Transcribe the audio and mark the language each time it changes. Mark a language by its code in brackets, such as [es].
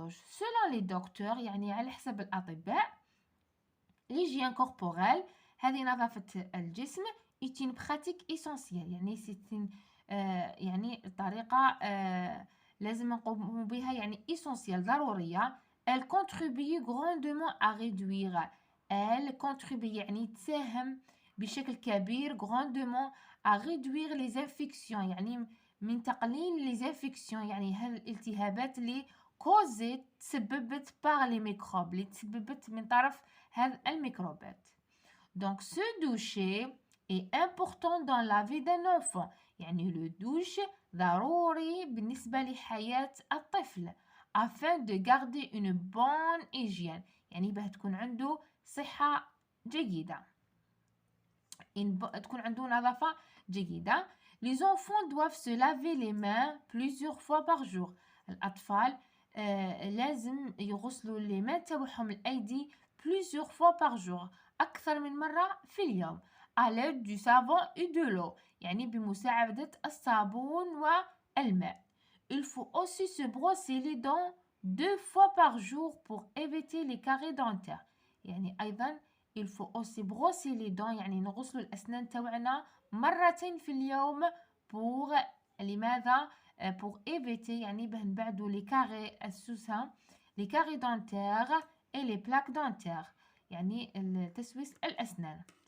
[fr] Selon les docteurs [ar] يعني على حسب الأطباء [fr] l'hygiène corporelle [ar] هذه نظافة الجسم [fr] est une pratique essentielle [ar] يعني يعني طريقة لازم نقوم بها يعني [fr] essentielle [ar] ضرورية. [fr] Elle contribue grandement à réduire. Elle contribue [ar] يعني تساهم بشكل كبير [fr] grandement à réduire les infections [ar] يعني من تقليل [fr] les infections [ar] يعني هالالتهابات اللي كوزت تسببت [fr] par les microbes [ar] اللي تسببت من طرف هذه الميكروبات. [fr] Donc se doucher est important dans la vie d'un enfant يعني le douche [ar] ضروري بالنسبة لحياة الطفل [fr] afin de garder une bonne hygiène [ar] يعني باه تكون عنده صحة جيدة تكون عنده نظافة جيدة. [fr] Les enfants doivent se laver les mains plusieurs fois par jour. [ar] الأطفال لازم يغسلوا [fr] les mains [ar] تاعهم الأيدي [fr] plusieurs fois par jour [ar] أكثر من مرة في اليوم [fr] à l'aide du savon et de l'eau [ar] يعني بمساعدة الصابون والماء. [fr] Il faut aussi se brosser les dents 2 fois par jour pour éviter les caries dentaires [ar] يعني أيضا [fr] il faut aussi brosser les dents [ar] يعني نغسل الأسنان تاوعنا مرتين في اليوم [fr] pour [ar] لماذا [fr] pour éviter [ar] يعني باه نبعدو [fr] les caries [ar] السوسة [fr] les caries dentaires et les plaques dentaires [ar] يعني تسويس الأسنان